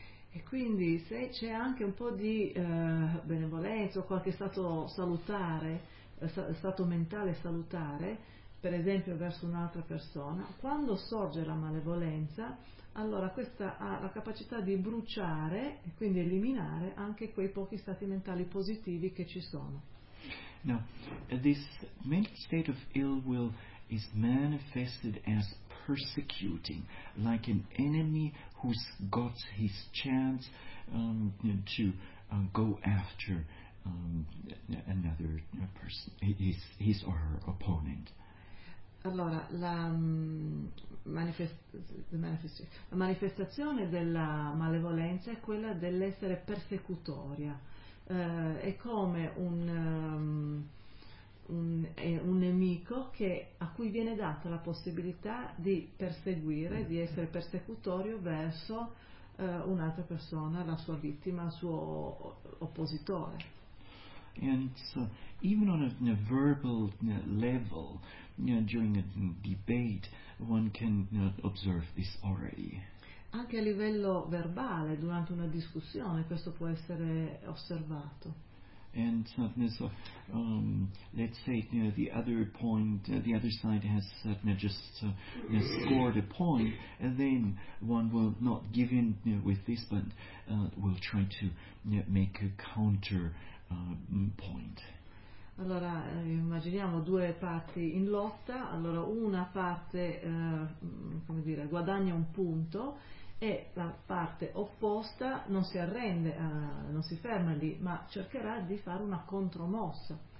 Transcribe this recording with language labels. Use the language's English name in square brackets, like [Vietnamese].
[Italian] E quindi se c'è anche un po' di benevolenza o qualche stato salutare, stato mentale salutare, per esempio verso un'altra persona, quando sorge la malevolenza, allora questa ha la capacità di bruciare e quindi eliminare anche quei pochi stati mentali positivi che ci sono. [English] Now, this mental state of ill will is manifested as persecuting, like an enemy who's got his chance to go after another person, his or her opponent. [Italian] Allora, la manifestazione della malevolenza è quella dell'essere persecutoria, è come un nemico a cui viene data la possibilità di perseguire, di essere persecutorio verso un'altra persona, la sua vittima, il suo oppositore. [English] And so, even on a verbal level, during a debate, one can observe this already. [Italian] anche a livello verbale, durante una discussione, questo può essere osservato. [English] And sadhana, so, let's say, you know, the other point, the other side has sadhana just scored a point, and then one will not give in, you know, with this, but will try to, you know, make a counter point. [Italian] Allora, immaginiamo due parti in lotta. Allora, una parte, come dire, guadagna un punto e la parte opposta non si arrende, non si ferma lì, ma cercherà di fare una contromossa.